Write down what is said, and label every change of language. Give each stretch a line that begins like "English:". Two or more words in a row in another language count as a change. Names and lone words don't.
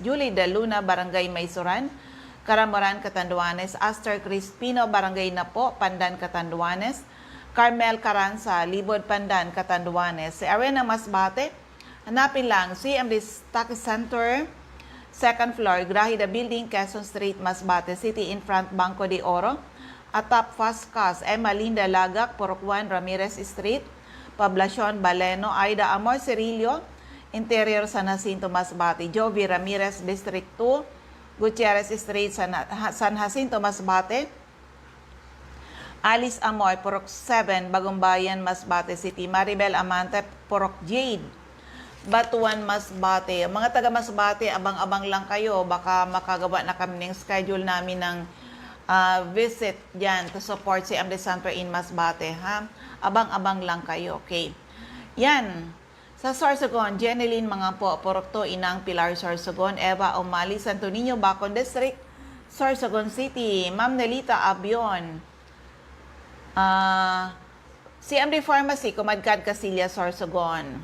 Filipino: Julie De Luna, Barangay Maysuran, Caramoran, Catanduanes. Aster Crispino, Barangay Napo, Pandan, Catanduanes. Carmel Caranza, Libod, Pandan, Catanduanes. Sa area ng Masbate, hanapin lang CMD Stock Center,
English: second floor,
Filipino: Grahida Building, Quezon Street, Masbate City,
English: in front Banco de Oro.
Filipino: Atap Fast Cars, Emma Linda Lagak, Purok 1, Ramirez Street, Poblacion, Baleno, Aida Amor Cirillo, Interior San Jacinto, Masbate. Jovi Ramirez, District 2, Gutierrez Street, San Jacinto, Masbate. Alice Amor, Purok 7, Bagong Bayan, Masbate City. Maribel Amante, Purok Jade, Batuan, Masbate. Mga taga Masbate, abang-abang lang kayo. Baka makagawa na kami ng schedule namin ng visit dyan
English: to support
Filipino: si CMD Center in Masbate. Ha? Abang-abang lang kayo. Okay. Yan. Sa Sorsogon, Jeneline Mangampo, Porokto, Inang Pilar Sorsogon, Eva Umali, Santo Niño, Bacon District, Sorsogon City, Ma'am Nelita Abion, CMD Pharmacy, Kumadkad Casillas, Sorsogon.